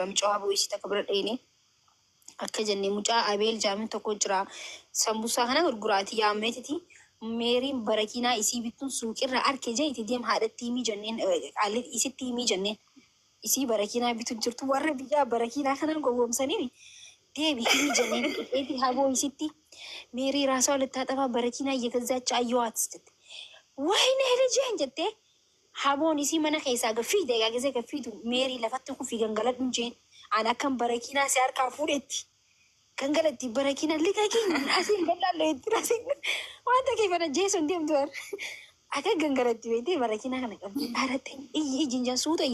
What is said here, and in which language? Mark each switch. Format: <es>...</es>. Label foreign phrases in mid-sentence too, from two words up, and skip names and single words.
<om>mucaa haboo isii takka bira dheene akka jennee mucaa abeel jaamin tokko jira sambusaa kana gurguraati yaamneetiti meeriin barakiinaa isii bittuun suuqirra arke jeeti deem haadhatti himii jenneen isitti himii jenneen isii barakiinaa bitu jirtu warra biyyaa barakiinaa kanaan gowwoomsanii deebi himii jenneen eeti haboo isitti meerii raasaa walitti haxafaa barakiinaa</om> <am>እየገዛች አየኋት ስትል ወይኔ ልጄን</am> <om>jettee haboon isii mana keessaa gaffiite egaa gisee gaffiitu meerii lafatti kufi gangaladhu jeen an akkan barakiinaa si harkaa fuudhetti gangalatti barakiina liqaqiin asiin gallaalleetti asiin wanta keefana jeeson deemtu war akka gangalatti beetee barakiinaa kana qabdi haadhatte ijinjaan suuta</om>